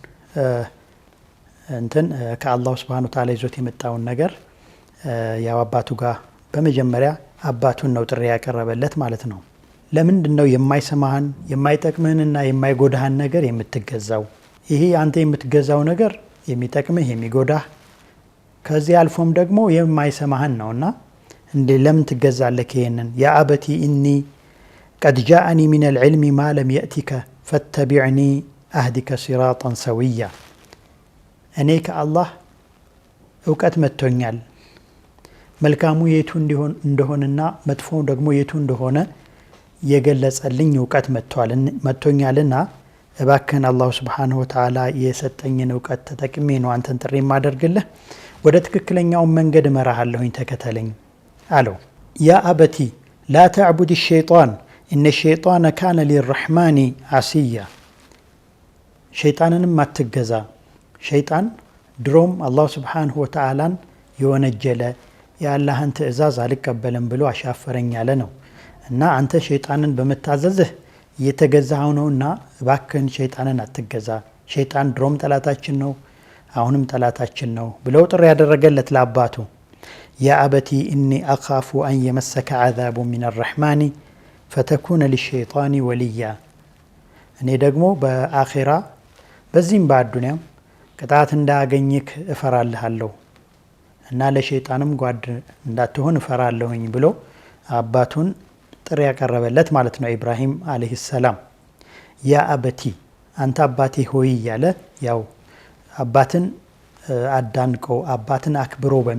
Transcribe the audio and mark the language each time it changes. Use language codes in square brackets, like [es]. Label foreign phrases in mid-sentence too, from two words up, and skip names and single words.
[am] ከአላህ [ar] سبحانه وتعالى [am] ይዞት የመጣውን ነገር ያው አባቱ ጋር በመጀመሪያ አባቱን ነው ጥሪ ያቀረበለት ማለት ነው። ለምንድን ነው የማይሰማህን የማይጠቅምህንና የማይጎዳህን ነገር የምትገዛው? ይሄ አንተ የምትገዛው ነገር የሚጠቅምህ የሚጎዳህ ከዚህ አልፎም ደግሞ የማይሰማህን ነውና እንዴ ለምን ትገዛለህ? [ar] ይሄንን يا أبت إني قد جاءني من العلم ما لم يأتك فاتبعني أهدك صراطا [am] سويا እኔ ከአላህ እውቀት መጥቶኛል መልካሙ የቱ እንደሆነና መጥፎው ደግሞ የቱ እንደሆነ የገለጸልኝ እውቀት መጥቶኛልና እባክህን አላህ [ar] سبحانه وتعالى [am] የሰጠኝን እውቀት ተጠቅሜ ነው አንተን ጥሪ ማደርግልህ ወደ ትክክለኛው መንገድ መራሃለሁኝ ተከተለኝ አለው። [ar] يا أبت لا تعبد الشيطان إن الشيطان كان للرحمن عصيا [am] ሸይጣንንም አትገዛ ሸይጣን ድሮም አላህ [ar] سبحانه وتعالى [am] የወነጀለ የአላህን ትእዛዝ አልቀበልም ብሎ አሻፈረኝ ያለ ነው እና አንተ ሸይጣንን በመታዘዝህ እየተገዛኸው ነውና እባክህን ሸይጣንን አትገዛ ሸይጣን ድሮም ጠላታችን ነው አሁንም ጠላታችን ነው ብለው ጥሪ ያደረገለት [ar] ለአባቱ። يا أبت إني أخاف أن يمسك عذاب من الرحمن فتكون للشيطان وليا [am] እኔ ደግሞ በአኺራ በዚህም በአዱንያም ቅጣት እንዳገኝክ እፈራልሃለሁ እና ለሸይጣንም ጓድ እንዳትሆን እፈራለሁኝ ብሎ አባቱን ጥሪ ያቀረበለት ማለት ነው ኢብራሂም [ar] عليه السلام። يا أبت [am] አንተ አባቴ ሆይ ያለ ያው አባትን አዳንቆ አባትን አክብሮ